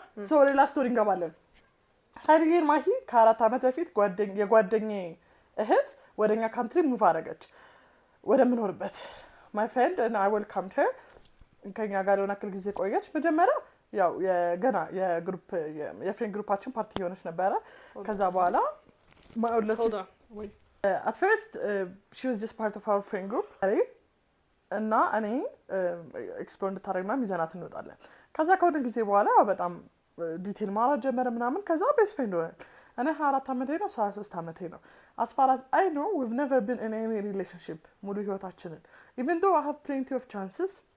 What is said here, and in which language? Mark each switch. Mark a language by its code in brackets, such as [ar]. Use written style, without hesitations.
[am] ሶ ሌላ ስቶሪ እንገባለን ታዲያ ማሂ ከ4 ዓመት በፊት የጓደኛዬ እህት ወደኛ ካንትሪ ሙቭ አደረገች ወደ ምኖርበት [en] my friend and I welcomed her [am] ከኛ ጋር የሆነ አክል ጊዜ ቆየች መጀመሪያ ያው የገና የፍሬንድ ግሩፓችን ፓርቲ ሆነች ነበር ከዛ በኋላ [en] my older Hold sister. on. Wait. At first, she was just part of our friend group. [am] እና እኔ ኤክስፕሎር እንድታደርግና ሚዛናት እንወጣለን። ከዛ ከሆነ ጊዜ በኋላ በጣም ዲቴል ማውራት ጀመረ ምናምን። ከዛ ቤስት ፍሬንድ ሆነን እኔ 24 ዓመቴ ነው 23 ዓመቴ ነው። [en] as far as I know we've never been in any relationship [am] ሙሉ ህይወታችንን [en] even though I have plenty of chances